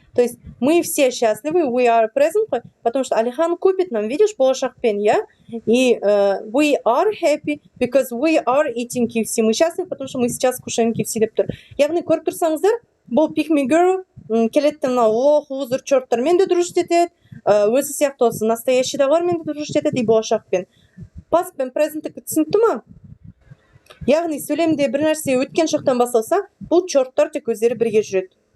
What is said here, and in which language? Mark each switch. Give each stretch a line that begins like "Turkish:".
Russian: То есть мы все счастливы,
English: we are present,
Russian: потому что Алихан купит нам, видишь,
Kazakh: болашақпен,
Russian: yeah?
English: И we are happy because we are eating KFC.
Russian: Мы счастливы, потому что мы сейчас кушаем KFC
Kazakh: деп тұр. Яғни көріп тұрсаңыздар, бұл pick me girl келетті мына лох, лузер, чорттармен де дружить етеді, өзі сияқты осы настоящийдағылармен де дружить етеді и болашақпен. Past пен present'тікі түсінікті ма? Яғни сөйлемде бір нәрсе өткен шақтан басталса, бұл чорттар тек өздері бірге жүреді.